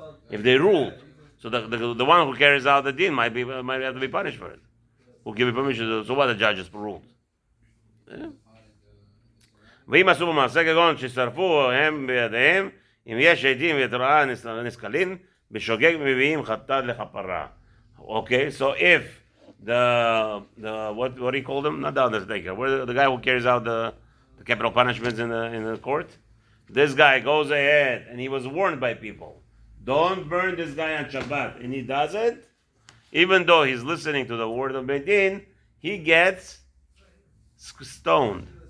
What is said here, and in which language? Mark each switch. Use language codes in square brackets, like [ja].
[en] If they ruled, so the one who carries out the din might have to be punished for it. Who give you permission? So what the judges ruled? [he] ואם עשו במעשה כגון ששרפו הם בידיהם, אם יש עדים והתראה נסכלים, בשוגג מביאים חטאת לכפרה. [en] Okay, so if the what do you call them? Not the undertaker. The guy who carries out the capital punishments in the court. This guy goes ahead and he was warned by people, don't burn this guy on Shabbat, and he does it. Even though he's listening to the word of Beis Din, he gets stoned.